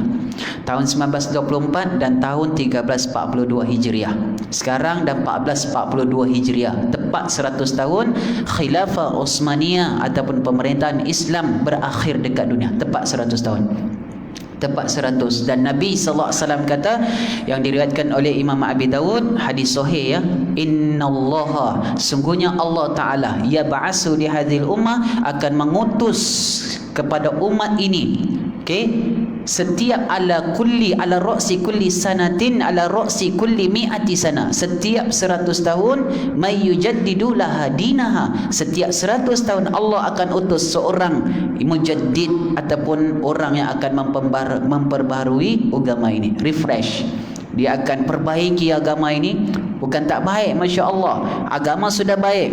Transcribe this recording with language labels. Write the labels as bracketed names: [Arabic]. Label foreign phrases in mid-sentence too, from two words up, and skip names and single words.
[Malay] Tahun 1924 dan tahun 1342 Hijriah. Sekarang dah 1442 Hijriah. Tepat 100 tahun Khilafah Utsmaniyah ataupun pemerintahan Islam berakhir dekat dunia. Tepat 100 tahun. Tepat 100. Dan Nabi [Arabic] صلى الله عليه وسلم [Malay] kata, yang diriwayatkan oleh Imam Abi Dawud, hadis sahih ya, innallaha, sungguhnya Allah taala, [Arabic] يبعث لهذه الأمة, [Malay] akan mengutus kepada umat ini, okey, setiap [Arabic] على رأس كل سنة على رأس كل مائة سنة, [Malay] setiap 100 tahun, [Arabic] من يجدد لها دينها, [Malay] setiap 100 tahun Allah akan utus seorang mujaddid ataupun orang yang akan memperbaharui agama ini, refresh. Dia akan perbaiki agama ini. Bukan tak baik, [Arabic] ما شاء الله, [Malay] agama sudah baik.